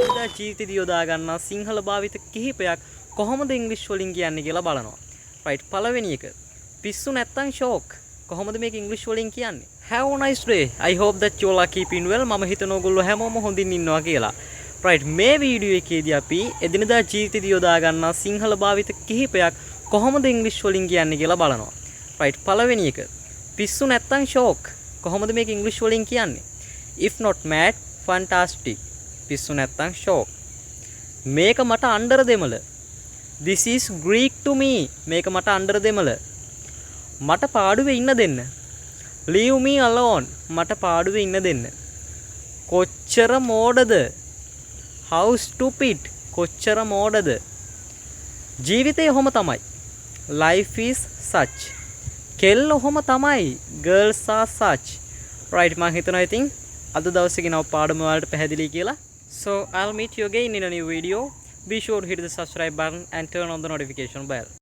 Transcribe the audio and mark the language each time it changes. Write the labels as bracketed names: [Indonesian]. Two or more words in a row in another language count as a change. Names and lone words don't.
[Sinhala] ජීවිතේදී යොදා ගන්නා සිංහල භාවිත කිහිපයක් කොහොමද ඉංග්‍රීසි වලින් කියන්නේ කියලා බලනවා. right පළවෙනි එක. පිස්සු නැත්තම් ෂෝක්. කොහොමද මේක ඉංග්‍රීසි වලින් කියන්නේ? [English] have a nice day. I hope that you all are keeping well. [Sinhala] මම හිතන ඕගොල්ලෝ හැමෝම හොඳින් ඉන්නවා කියලා. right මේ වීඩියෝ එකේදී අපි එදිනදා ජීවිතේදී යොදා ගන්නා සිංහල භාවිත කිහිපයක් කොහොමද ඉංග්‍රීසි වලින් කියන්නේ කියලා බලනවා. right පළවෙනි එක. පිස්සු නැත්තම් ෂෝක්. කොහොමද මේක ඉංග්‍රීසි වලින් කියන්නේ? [English] if not mad fantastic. [Sinhala] පිස්සු නැත්තම් ෂෝක්. මේක මට අnder දෙමළ. [English] this is Greek to me. [Sinhala] මේක මට අnder දෙමළ. මට පාඩුවේ ඉන්න දෙන්න. [English] leave me alone. [Sinhala] මට පාඩුවේ ඉන්න දෙන්න. කොච්චර මෝඩද? [English] how stupid. [Sinhala] කොච්චර මෝඩද? ජීවිතේ ඔහොම තමයි. [English] life is such. [Sinhala] කෙල්ල ඔහොම තමයි. [English] girls are such. [Sinhala] right මම හිතනවා ඉතින් අද දවසේ ගෙනව පාඩම වලට පැහැදිලි කියලා. [English] so I'll meet you again in a new video. Be sure to hit the subscribe button and turn on the notification bell.